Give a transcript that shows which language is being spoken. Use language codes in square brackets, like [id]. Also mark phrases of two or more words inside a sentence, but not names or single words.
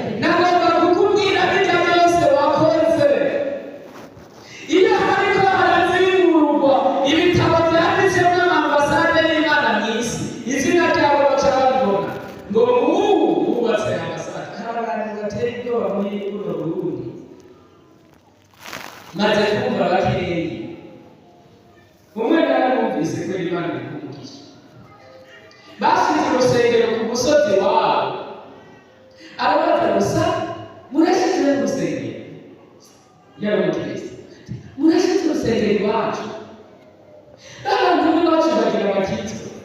[rn] Nagomba kukubwira bijya byose wakoze, iyo hariko harazingurwa ibitabo vyanditsemo ambasade y'Imana mw'isi, izina ryawe baca babibona ngo ubu wubatse ambasade. Hari abantu bateye ubwoba muri buno Burundi, maze kumva bakeyi. Umwe naramwumvise ko Imana ikumugisha, bashize urusengero ku musozi wabo arabaza gusa murashyize urusengero yari umukristo murashyize urusengero iwacu abantu b'iwacu bagira abakristo